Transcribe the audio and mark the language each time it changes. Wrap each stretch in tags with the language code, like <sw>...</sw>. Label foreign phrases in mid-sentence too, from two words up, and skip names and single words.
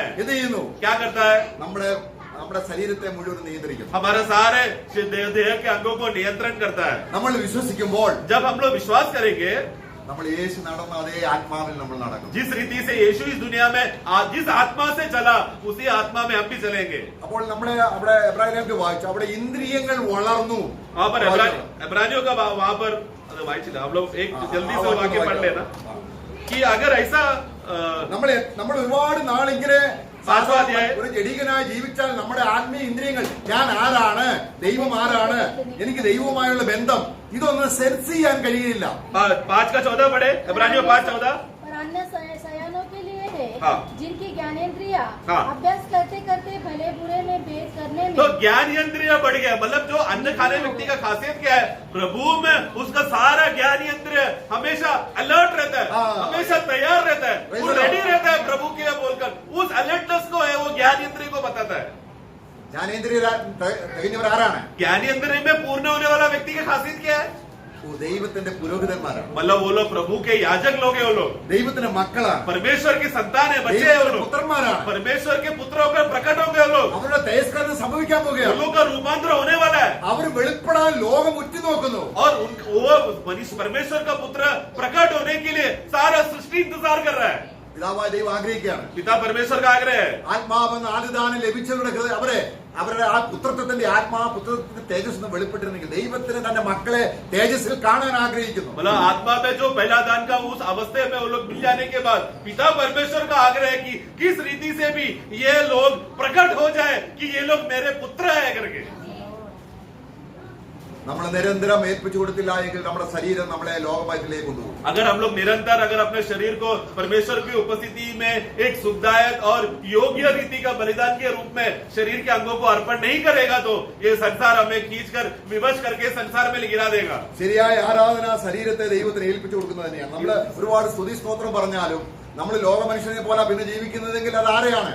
<ml>എന്ത് ചെയ്യുന്നു?</ml> <hi>क्या करता है?</hi> <ml>നമ്മുടെ ശരീരത്തെ മുഴുവൻ നിയന്ത്രിക്കുന്നു.</ml> <hi>हमारे सारे देह के अंगों को नियंत्रण करता है।</hi> <ml>നമ്മൾ വിശ്വസിക്കുമ്പോൾ</ml> <hi>जब हम लोग विश्वास करेंगे,</hi> <ml>നമ്മൾ യേശു നടന്ന അതേ ആത്മാവിൽ നമ്മൾ നടക്കും.</ml> <hi>जिस रीति से यीशु इस दुनिया में जिस आत्मा से चला, उसी आत्मा में हम भी चलेंगे।</hi> <ml>അപ്പോൾ നമ്മളെ അവിടെ എബ്രായർക്ക് വായിച്ചു, അവിടെ ഇന്ദ്രിയങ്ങൾ വളർന്നു.</ml> <hi>वहां पर इब्रानियों का वहां पर हम लोग एक जल्दी से वाक्य पढ़ लेना कि अगर ऐसा</hi> <ml>നമ്മൾ ഒരുപാട് നാളിങ്ങനെ പാർശ്വാധ്യായം ഒരു ജഡികനായി ജീവിച്ചാൽ നമ്മുടെ ആത്മീയ ഇന്ദ്രിയങ്ങൾ, ഞാൻ ആരാണ്, ദൈവം ആരാണ്, എനിക്ക് ദൈവവുമായുള്ള ബന്ധം, ഇതൊന്നും സെൻസ് ചെയ്യാൻ കഴിയില്ല.</ml> <hi>5:14 पढ़े, इब्रानियों 5:14। पर अन्य सयानों के लिए है हाँ। जिनकी ज्ञानेंद्रिया हाँ। अभ्यास करते करते भले बुरे में भेद करने में तो ज्ञान यंत्रिया बढ़ गया। मतलब जो अन्न खाने व्यक्ति का खासियत क्या है? प्रभु में उसका सारा ज्ञान यंत्र हमेशा अलर्ट रहता है, हाँ। हमेशा तैयार रहता है, वो रेडी रहता है प्रभु के लिए बोलकर। उस अलर्टनेस को है वो ज्ञान यंत्र को बताता है।</hi> <ml>ജ്ഞാനേന്ദ്രിയ തികഞ്ഞവർ ആരാണ്?</ml> <hi>ज्ञान यंत्र में पूर्ण होने वाला व्यक्ति की खासियत क्या है?</hi> <ml>ദൈവത്തിന്റെ പുരോഹിതന്മാരാണ്.</ml> <hi>मतलब वो लोग प्रभु के याजक लोग है, वो लोग</hi> <ml>ദൈവത്തിന്റെ മക്കളാണ്,</ml> <hi>परमेश्वर की संतान है, बच्चे है वो लोग,</hi> <ml>പുത്രന്മാരാണ്.</ml> <hi>परमेश्वर के पुत्र होकर प्रकट होंगे वो लोग।</hi> <ml>അവരുടെ തേജസ്കരണം സംഭവിക്കാൻ</ml> <hi>वो</hi> <ml>പോകുകയാണ്.</ml> <hi>लोग का रूपांतर होने वाला है</hi> <ml>അവർ വെളിപ്പെടാൻ ലോകം ഉറ്റുനോക്കുന്നു.</ml> <hi>और वो मनुष्य परमेश्वर का पुत्र प्रकट होने के लिए सारा सृष्टि इंतजार कर रहा है।</hi> <ml>പിതാവായ ദൈവം ആഗ്രഹിക്കുകയാണ്.</ml> <hi>पिता परमेश्वर का आग्रह है।</hi> <ml>ആത്മാവെന്ന് ആദിദാനം ലഭിച്ചവരുടെ അവരുടെ ആ പുത്രത്വത്തിന്റെ പുത്രത്വത്തിന്റെ തേജസ് വെളിപ്പെട്ടിരുന്നെങ്കിൽ ദൈവത്തിന് തന്റെ മക്കളെ തേജസ്സിൽ കാണാൻ ആഗ്രഹിക്കുന്നു.</ml> <hi>मतलब आत्मा में जो पहला दान का उस अवस्थे में वो लोग मिल जाने के बाद पिता परमेश्वर का आग्रह है कि किस रीति से भी ये लोग प्रकट हो जाए कि ये लोग मेरे पुत्र है करके।</hi> <ml>നമ്മൾ നിരന്തരം ഏൽപ്പിച്ചു കൊടുത്തില്ല എങ്കിൽ നമ്മുടെ ശരീരം നമ്മളെ ലോകമയത്തിലേക്ക് കൊണ്ടുപോകും.</ml> <hi>अगर हम लोग निरंतर अगर अपने शरीर को परमेश्वर की उपस्थिति में एक सुखदायक और योग्य रीति का बलिदान के रूप में शरीर के अंगों को अर्पण नहीं करेगा तो ये संसार हमें खींचकर विवश करके संसार में गिरा देगा।</hi> <ml>ശരിയായ ആരാധന ശരീരത്തെ ദൈവത്തിന് ഏൽപ്പിച്ചു കൊടുക്കുന്നത് തന്നെയാണ്. നമ്മൾ ഒരുപാട് സ്തുതി സ്തോത്രം പറഞ്ഞാലും നമ്മൾ ലോക മനുഷ്യനെ പോലെ പിന്നെ ജീവിക്കുന്നതെങ്കിൽ അത് ആരെയാണ്?</ml>